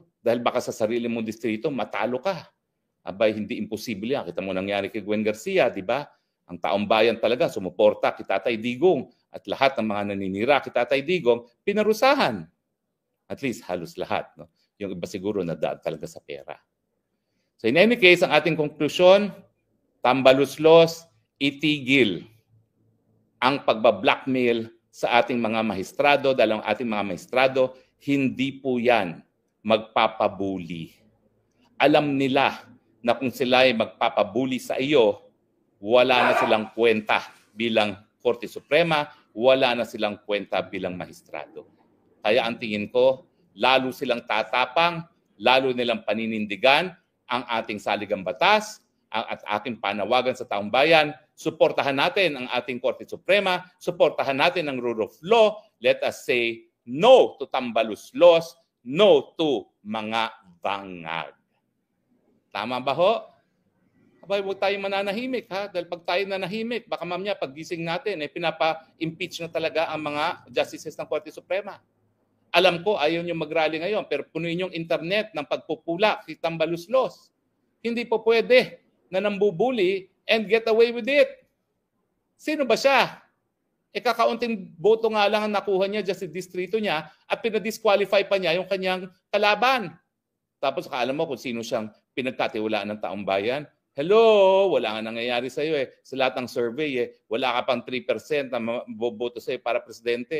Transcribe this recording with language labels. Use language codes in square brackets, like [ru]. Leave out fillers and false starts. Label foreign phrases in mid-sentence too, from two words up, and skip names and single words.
[tl] Dahil baka sa sarili mong distrito, matalo ka. Abay, hindi imposible yan. Kita mo nangyari kay Gwen Garcia, di ba? Ang taong bayan talaga, sumuporta kay Tatay Digong. At lahat ng mga naninira kay Tatay Digong, pinarusahan. At least, halos lahat. No? Yung iba siguro nadaan talaga sa pera. [en] So in any case, [tl] ang ating konklusyon, tambaluslos, itigil ang pagbablackmail sa ating mga mahistrado dahil ang ating mga mahistrado, hindi po yan magpapabuli. Alam nila na kung sila ay magpapabuli sa iyo, wala na silang kwenta bilang Korte Suprema, wala na silang kwenta bilang mahistrado. Kaya ang tingin ko, lalo silang tatapang, lalo nilang paninindigan ang ating saligang batas at ating panawagan sa taong bayan. Suportahan natin ang ating Korte Suprema, suportahan natin ang [en] rule of law. Let us say no to tambaluslos, no to [tl] mga bangag. Tama ba ho? Abay, huwag tayong mananahimik ha. Dahil pag tayo nanahimik, baka mamaya paggising natin, pinapa-impeach na talaga ang mga justices ng Korte Suprema. Alam ko, ayaw nyo mag-rally ngayon, pero punuin yung internet ng pagpupula, si tambaluslos. Hindi po pwede na nambubuli [en] and get away with it. [tl] Sino ba siya? Kakaunting boto nga lang ang nakuha niya dyan sa distrito niya at pinadisqualify pa niya yung kanyang kalaban. Tapos alam mo kung sino siyang pinagkatiwalaan ng taong bayan? Hello, wala nga nangyayari sa iyo Sa lahat ng survey wala ka pang 3% na boboto sa iyo para presidente.